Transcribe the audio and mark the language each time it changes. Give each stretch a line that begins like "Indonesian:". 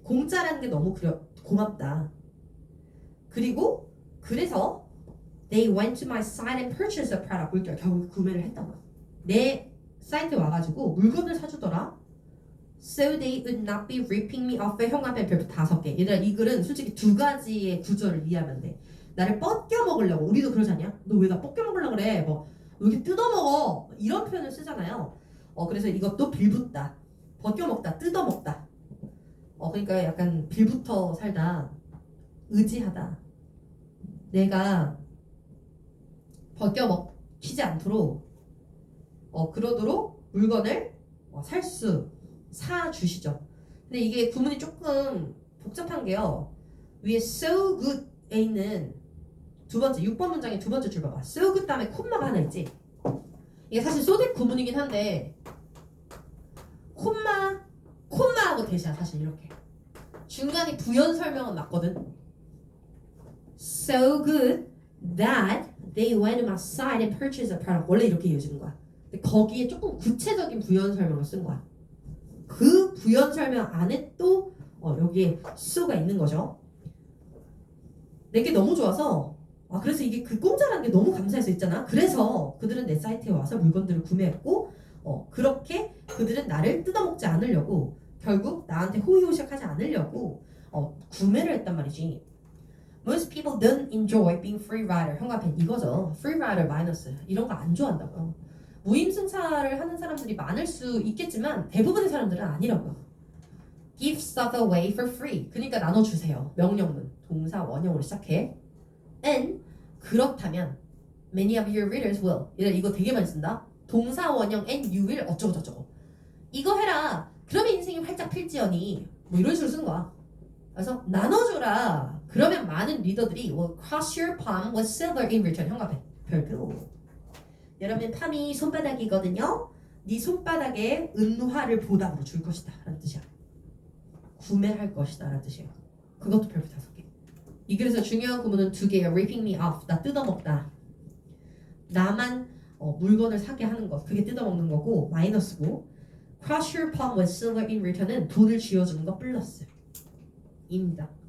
Korean: 공짜라는 게 너무 고맙다. 그리고 그래서
English: they went to my site and purchased a product.
Korean: 그러니까 결국 구매를 했던 거야. 내 사이트에 와가지고 물건을 사주더라.
English: So they would not be ripping me off.
Korean: 형광펜 별표 5개. 얘들아 이 글은 솔직히 두 가지의 구조를 이해하면 돼. 나를 뻗겨 먹으려고. 우리도 그러지 않냐? 너 왜 나 뻗겨 먹으려고 그래? 뭐 여기 뜯어먹어. 이런 표현을 쓰잖아요. 그래서 이것도 빌붙다. 벗겨먹다. 뜯어먹다. 그러니까 약간 빌붙어 살다. 의지하다. 내가 벗겨먹히지 않도록 그러도록 물건을 사주시죠. 근데 이게 구문이 조금 복잡한 게요. 위에 so good에 있는 두 번째 6번 문장의 두 번째 줄 봐봐. so good 다음에 콤마가 하나 있지. 이게 사실 소댓 구문이긴 한데 콤마하고 대시야 사실 이렇게. 중간에 부연 설명은 맞거든.
English: So good that they went outside and purchased a product.
Korean: 원래 이렇게 이어지는 거야. 근데 거기에 조금 구체적인 부연 설명을 쓴 거야. 그 부연 설명 안에 또 여기에 so가 있는 거죠. 내게 너무 좋아서 그래서 이게 그 공짜라는 게 너무 감사해서 있잖아. 그래서 그들은 내 사이트에 와서 물건들을 구매했고 그렇게 그들은 나를 뜯어먹지 않으려고 결국 나한테 호의호식하지 않으려고 구매를 했단 말이지.
English: Most people don't enjoy being free rider.
Korean: 형광펜 이거죠. free rider 마이너스 이런 거 안 좋아한다고요. 무임승차를 하는 사람들이 많을 수 있겠지만 대부분의 사람들은 아니라고요.
English: Give stuff away for free.
Korean: 그러니까 나눠주세요. 명령문 동사 원형으로 시작해.
English: And
Korean: 그렇다면
English: many of your readers will.
Korean: 이거 되게 많이 쓴다. 동사 원형 and you will 어쩌고 저쩌고. 이거 해라. 그러면 인생이 활짝 필지언니. 뭐 이런 식으로 쓰는 거야. 그래서 나눠줘라. 그러면 많은 리더들이
English: will cross your palm with silver in return.
Korean: 형광펜 별표. 여러분 palm이 손바닥이거든요. 네 손바닥에 은화를 보답으로 줄 것이다 라는 뜻이야. 구매할 것이다 라는 뜻이에요. 그것도 별표 5개. 이 글에서 중요한 구문은 2개예요.
English: ripping me off.
Korean: 나 뜯어먹다. 나만 물건을 사게 하는 것. 그게 뜯어먹는 거고 마이너스고
English: cross your palm with silver in return
Korean: 은 돈을 쥐어주는 거 플러스 입니다.